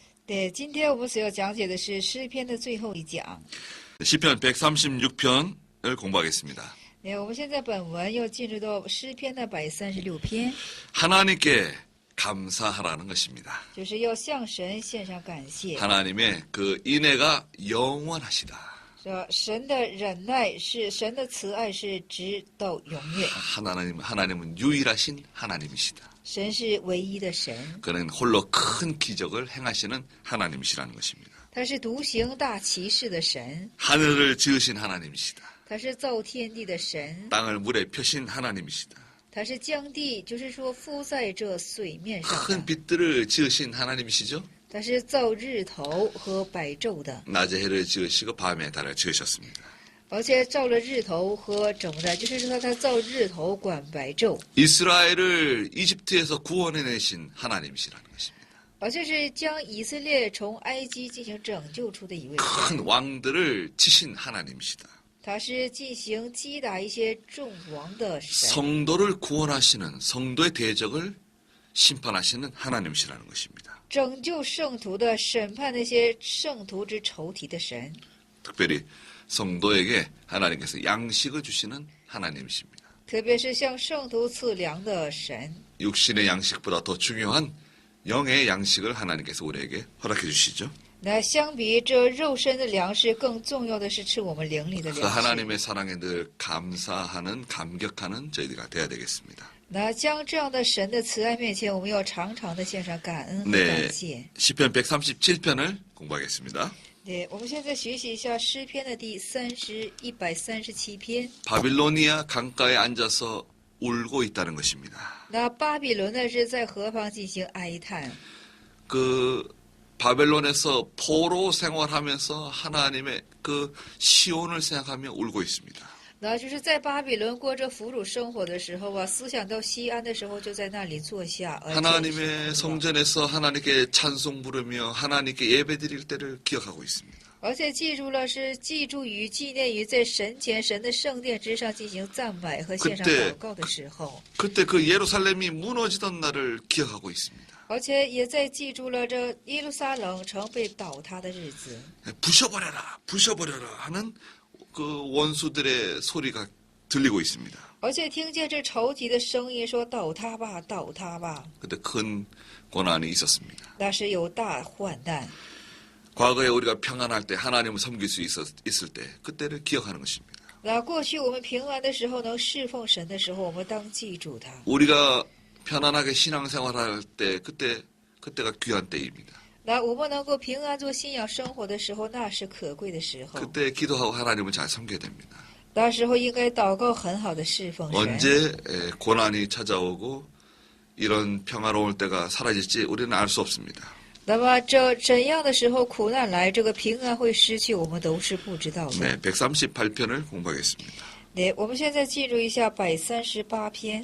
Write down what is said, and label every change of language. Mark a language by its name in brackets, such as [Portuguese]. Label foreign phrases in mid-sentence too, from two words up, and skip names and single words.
[Chinese] 对，今天我们所要讲解的是诗篇的最后一讲。 [Korean] 시편 136편을 공부하겠습니다. [Chinese] 对，我们现在本文又进入到诗篇的136篇， [Korean] 하나님께 감사하라는 것입니다. [Chinese] 就是要向神献上感谢。 [Korean] 하나님의 그 인애가 영원하시다. [Chinese] 说神的忍耐是神的慈爱是直到永远， [Korean] 하나님은 유일하신 하나님이시다. [Chinese] 神是唯一的神， [Korean] 그는 홀로 큰 기적을 행하시는 하나님이시라는 것입니다. [Chinese] 他是独行大奇事的神， [Korean] 하늘을 지으신 하나님이시다. [Chinese] 他是造天地的神， [Korean] 땅을 물에 펴신 하나님이시다. [Chinese] 他是将地，就是说覆在这水面上 [Korean] 큰 [Chinese] 的， [Korean] 빛들을 지으신 하나님이시죠. [Chinese] 他是造日头和白昼的， [Korean] 낮에 해를 지으시고 밤에 달을 지으셨습니다. [Chinese] 而且造了日头和怎么的，就是说他造日头管白昼， [Korean] 이스라엘을 이집트에서 구원해내신 하나님이시라는 것입니다. [Chinese] 而且是将以色列从埃及进行拯救出的一位神， [Korean] 큰 왕들을 치신 하나님이시다. [Chinese] 他是进行击打一些众王的神， [Korean] 성도를 구원하시는 성도의 대적을 심판하시는 하나님이시라는 것입니다. [Chinese] 拯救圣徒的审判那些圣徒之仇敌的神， [Korean] 특별히 성도에게 하나님께서 양식을 주시는 하나님이십니다. [Chinese] 特别是向圣徒赐粮的神。 [Korean] 육신의 양식보다 더 중요한 영의 양식을 하나님께서 우리에게 허락해 주시죠. [Chinese] 那相比这肉身的粮食，更重要的是吃我们灵里的 [Korean] 그 [Chinese] 粮食。 [Korean] 하나님의 사랑에 늘 감사하는 감격하는 저희가 되어야 되겠습니다. [Chinese] 那将这样的神的慈爱面前，我们要常常的献上感恩和 [Korean] 네, [Chinese] 感谢。 [Korean] 시편 137편을 공부하겠습니다. [Chinese] 对，我们现在学习一下诗篇的137篇。 [Korean] 바빌로니아 강가에 앉아서 울고 있다는 것입니다. [Chinese] 那巴比伦呢是在河旁进行哀叹， [Korean] 그 바벨론에서 포로 생활하면서 하나님의 그 시온을 생각하며 울고 있습니다. [Chinese] 那就是在巴比伦过着俘虏生活的时候啊，思想到西安的时候，就在那里坐下，而且 [Korean] 하나님의 성전에서 하나님께 찬송 부르며 하나님께 예배드릴 때를 기억하고 있습니다. [Chinese] 而且记住了是记住与纪念于在神前神的圣殿之上进行赞美和献上祷告的时候， [Korean] 그때 그 예루살렘이 무너지던 날을 기억하고 있습니다. [Chinese] 而且也在记住了这耶路撒冷城被倒塌的日子。 [Korean] 부셔버려라, 부셔버려라 하는 그 원수들의 소리가 들리고 있습니다. [Chinese] 而且听见这仇敌的声音说：“倒塌吧，倒塌吧！” [Korean] 그때 큰 고난이 있었습니다. [Chinese] 那是有大患难。 [Korean] 과거에 우리가 평안할 때 하나님을 섬길 수 있을 때 그때를 기억하는 것입니다. [Chinese] 那过去我们平安的时候，能侍奉神的时候，我们当记住他。 [Korean] 우리가 편안하게 신앙생활할 때 그때가 귀한 때입니다. [Chinese] 那我们能够平安做信仰生活的时候，那是可贵的时候。 [Korean] 그때 기도하고 하나님을 잘 섬겨야 됩니다. [Chinese] 那时候应该祷告，很好的侍奉神。 [Korean] 언제 고난이 찾아오고 이런 평화로울 때가 사라질지 우리는 알 수 없습니다. [Chinese] 那么这怎样的时候苦难来，这个平安会失去，我们都是不知道的。 [Korean] 네, 138편을 공부하겠습니다. [Chinese] 对，我们现在进入一下138篇。